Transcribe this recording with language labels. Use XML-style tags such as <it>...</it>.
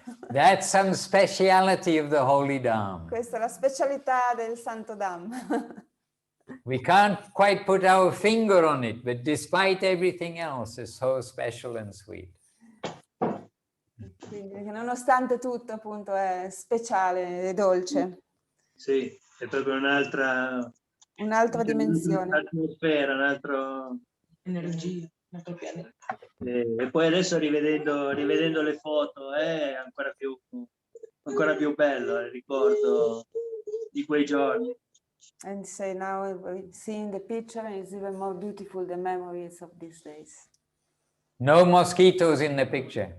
<en>That's some speciality of the holy Dham.</en> <it>Questa è la specialità del Santo Dham.</it> <en>We can't quite put our finger on it, but despite everything else, it's so special and sweet.</en> <it>Quindi, nonostante tutto, appunto, è speciale e dolce. Sì, è proprio un'altra dimensione. Un'atmosfera, un'altra Energia, un altro pianeta. E poi adesso rivedendo le foto è ancora più bello il ricordo di quei giorni.</it> <en>And say now seeing the picture is even more beautiful the memories of these days. No mosquitoes in the picture.</en>